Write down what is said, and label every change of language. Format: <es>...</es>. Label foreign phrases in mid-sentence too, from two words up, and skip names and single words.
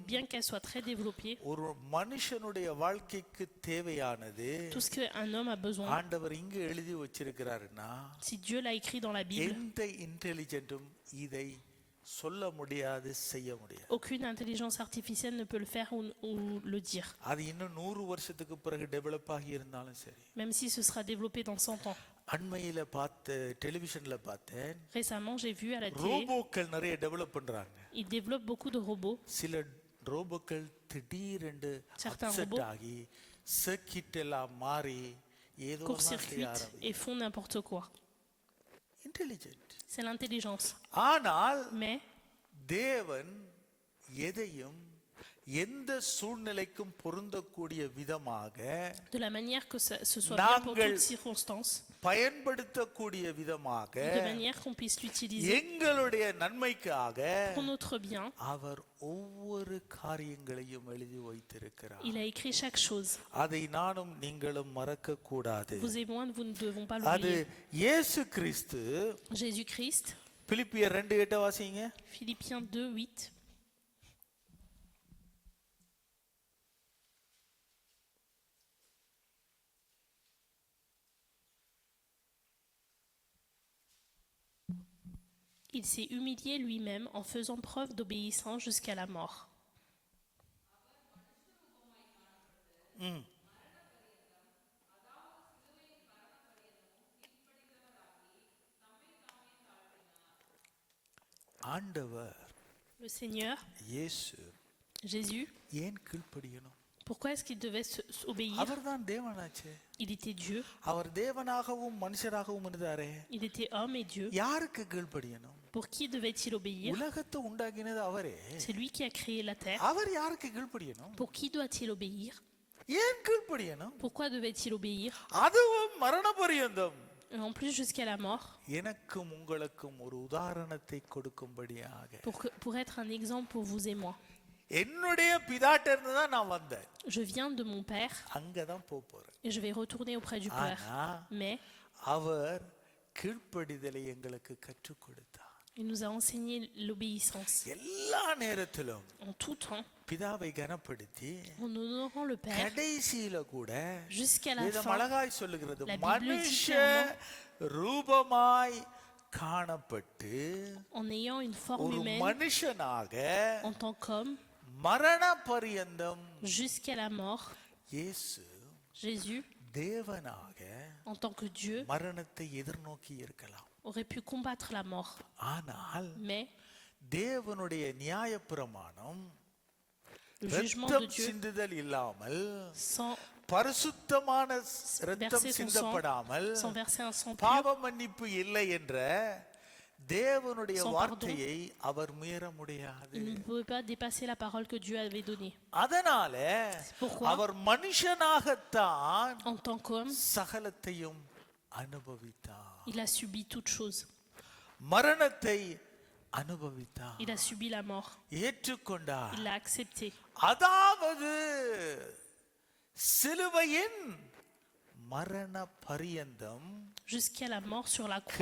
<fr>Bien qu'elle soit très développée,</fr> <ta>ஒரு மனுஷனுடைய வாழ்க்கைக்கு தேவையானது</ta> <fr>tout ce qu'un homme a besoin,</fr> <ta>ஆண்டவர் இங்க எழுதி வச்சிருக்கிறாருன்னா</ta> <fr>si Dieu l'a écrit dans la Bible,</fr> <ta>எந்த இன்டெலிஜென்ட்டும் இதை சொல்ல முடியாது, செய்ய முடியாது.</ta> <fr>aucune intelligence artificielle ne peut le faire ou le dire.</fr> <ta>அது இன்னும் 100 வருஷத்துக்கு பிறகு டெவலப் ஆகி இருந்தாலும் சரி.</ta> <fr>Même si ce sera développé dans 100 ans.</fr> <ta>அண்மையில டெலிவிஷன்ல பார்த்தேன்,</ta> <fr>Récemment, j'ai vu à la télé,</fr> <ta>ரோபோக்கள் நிறைய டெவலப் பண்றாங்க.</ta> <fr>ils développent beaucoup de robots.</fr> <ta>சில ரோபோக்கள் திடீரென்று</ta> <fr>Certains</fr> <ta>அப்செட்</ta> <fr>robots</fr> <ta>ஆகி சர்க்கிட் எல்லாம் மாறி ஏதோ</ta> <fr>court-circuitent et font n'importe quoi.</fr> <ta>இன்டெலிஜென்ட்.</ta> <fr>C'est l'intelligence.</fr> <ta>ஆனால்</ta> <fr>Mais</fr> <ta>தேவன் எதையும் எந்த சூழ்நிலைக்கும் பொருந்தக்கூடிய விதமாக</ta> <fr>de la manière que ce soit bien pour toutes circonstances,</fr> <ta>பயன்படுத்தக்கூடிய விதமாக</ta> <fr>de manière qu'on puisse l'utiliser</fr> <ta>எங்களுடைய நன்மைக்காக</ta> <fr>pour notre bien,</fr> <ta>அவர் ஒவ்வொரு காரியங்களையும் எழுதி வைத்திருக்கிறார்.</ta> <fr>il a écrit chaque chose.</fr> <ta>அதை நானும் நீங்களும் மறக்க கூடாது.</ta> <fr>Vous et moi, nous ne devons pas</fr> <ta>அது</ta> <fr>l'oublier.</fr> <ta>இயேசு கிறிஸ்து.</ta> <fr>Jésus-Christ,</fr> <ta>பிலிப்பியர் 2:8 வாசிங்க.</ta> <fr>Philippiens 2:8. Il s'est humilié lui-même en faisant preuve d'obéissance jusqu'à la mort.</fr> <ta>ஆண்டவர்</ta> <fr>Le Seigneur,</fr> <ta>இயேசு</ta> <fr>Jésus,</fr> <ta>ஏன் கீழ்ப்படியணும்?</ta> <fr>pourquoi est-ce qu'il devait obéir?</fr> <ta>அவர்தான் தேவனாச்சே.</ta> <fr>Il était Dieu,</fr> <ta>அவர் தேவனாகவும் மனுஷராகவும் இருந்தாரே.</ta> <fr>il était homme et Dieu.</fr> <ta>யாருக்கு கீழ்ப்படியணும்?</ta> <fr>Pour qui devait-il obéir?</fr> <ta>உலகத்தை உண்டாக்கினது அவரே.</ta> <fr>C'est lui qui a créé la terre.</fr> <ta>அவர் யாருக்கு கீழ்ப்படியணும்?</ta> <fr>Pour qui doit-il obéir?</fr> <ta>ஏன் கீழ்ப்படியணும்?</ta> <fr>Pourquoi devait-il obéir?</fr> <ta>அதுவும் மரண பரியந்தம்.</ta> <fr>Et en plus jusqu'à la mort,</fr> <ta>எனக்கும் உங்களுக்கும் ஒரு உதாரணத்தை கொடுக்கும்படியாக.</ta> <fr>pour être un exemple pour vous et moi.</fr> <ta>என்னுடைய பிதாட்ட இருந்து தான் நான் வந்தேன்.</ta> <fr>Je viens de mon père</fr> <ta>அங்க தான் போறேன்.</ta> <fr>et je vais retourner auprès du père. Mais</fr> <ta>அவர் கீழ்ப்படிதலை எங்களுக்கு கற்றுக் கொடுத்தார்.</ta> <fr>il nous a enseigné l'obéissance.</fr> <ta>எல்லா நேரத்திலும்</ta> <fr>En tout temps,</fr> <ta>பிதாவை கனப்படுத்தி</ta> <fr>en honorant le Père,</fr> <ta>கடைசியில கூட</ta> <fr>jusqu'à la</fr> <ta>வேதம்</ta> <fr>fin,</fr> <ta>அழகாய் சொல்லுகிறது,</ta> <fr>La Bible dit</fr> <ta>மனுஷ</ta> <fr>clairement,</fr> <ta>ரூபமாய் காணப்பட்டு</ta> <fr>en ayant une forme</fr> <ta>ஒரு</ta> <fr>humaine,</fr> <ta>மனுஷனாக</ta> <fr>en tant qu'homme,</fr> <ta>மரண பரியந்தம்</ta> <fr>jusqu'à la mort,</fr> <ta>இயேசு</ta> <fr>Jésus,</fr> <ta>தேவனாக</ta> <fr>en tant que Dieu,</fr> <ta>மரணத்தை எதிர்நோக்கி இருக்கலாம்.</ta> <fr>aurait pu combattre la mort.</fr> <ta>ஆனால்</ta> <fr>Mais</fr> <ta>தேவனுடைய நியாயப்பிரமாணம்</ta> <fr>le jugement de</fr> <ta>இரத்தம்</ta> <fr>Dieu,</fr> <ta>சிந்துதல் இல்லாமல்,</ta> <fr>sans</fr> <ta>பரிசுத்தமான இரத்தம்</ta> <fr>verser son</fr> <ta>சிந்தப்படாமல்,</ta> <fr>sang, sans verser un sang pur,</fr> <ta>பாவ மன்னிப்பு இல்லை என்ற தேவனுடைய</ta> <fr>Sans</fr> <ta>வார்த்தையை அவர் மீற முடியாது.</ta> <fr>il ne pouvait pas dépasser la parole que Dieu avait donnée.</fr> <ta>அதனால</ta> <fr>Pourquoi?</fr> <ta>அவர் மனுஷனாகத்தான்</ta> <fr>En tant qu'homme,</fr> <ta>சகலத்தையும் அனுபவித்தார்.</ta> <fr>il a subi toutes choses.</fr> <ta>மரணத்தை அனுபவித்தார்.</ta> <fr>Il a subi la mort.</fr> <ta>ஏற்றுக்கொண்டார்.</ta> <fr>Il l'a accepté.</fr> <ta>அதாவது சிலுவையின் மரண பரியந்தம்</ta> <fr>Jusqu'à la mort sur la croix,</fr>